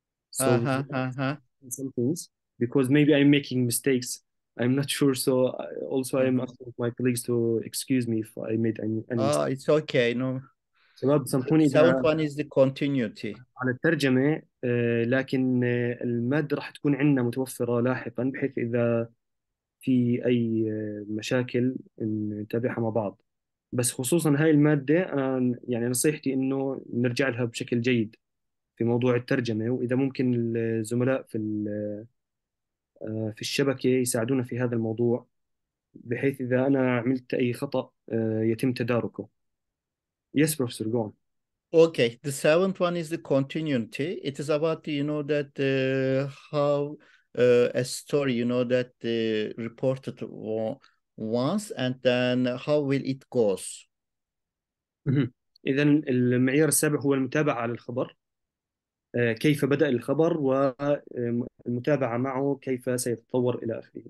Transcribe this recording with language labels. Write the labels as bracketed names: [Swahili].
[English] So some things, because maybe I'm making mistakes. I'm not sure. So also I'm asking my colleagues to excuse me if I made any mistake. It's okay. No. [Arabic] شباب سامحوني [English] The seventh one is the continuity. [Arabic] على الترجمة، لكن المادة راح تكون عندنا متوفرة لاحقا، بحيث إذا في أي مشاكل نتابعها مع بعض. بس خصوصا هاي المادة أنا يعني نصيحتي إنه نرجع لها بشكل جيد في موضوع الترجمة، وإذا ممكن الزملاء في الشبكة يساعدونا في هذا الموضوع، بحيث إذا أنا عملت أي خطأ يتم تداركه. [English] Yes, Professor, go on. Okay, the seventh one is the continuity. It is about, you know, that how a story, that reported once, and then how will it goes? [Arabic] إذا المعيار السابع هو المتابعة على الخبر، كيف بدأ الخبر والمتابعة معه كيف سيتطور إلى آخره.